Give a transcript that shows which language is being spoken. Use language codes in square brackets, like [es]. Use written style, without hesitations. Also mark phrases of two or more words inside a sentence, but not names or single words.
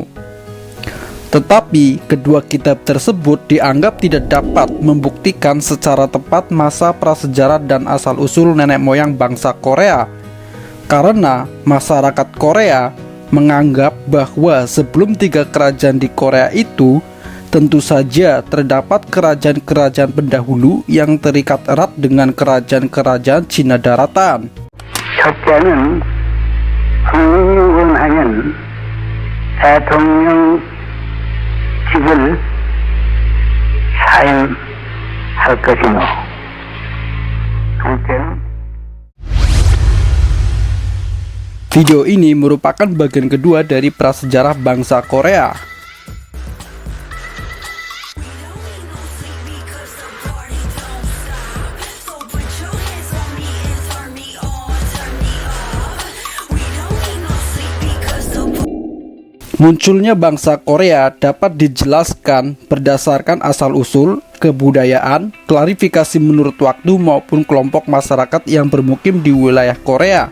[id] Tetapi kedua kitab tersebut dianggap tidak dapat membuktikan secara tepat masa prasejarah dan asal-usul nenek moyang bangsa Korea, karena masyarakat Korea menganggap bahwa sebelum 3 kerajaan di Korea itu tentu saja terdapat kerajaan-kerajaan pendahulu yang terikat erat dengan kerajaan-kerajaan Cina daratan. [ko] 첫째는 국민유권하는 대통령 직을 사임할 것이며, 둘째는 [id] Video ini merupakan bagian kedua dari prasejarah bangsa Korea. Munculnya bangsa Korea dapat dijelaskan berdasarkan asal-usul, kebudayaan, klarifikasi menurut waktu maupun kelompok masyarakat yang bermukim di wilayah Korea.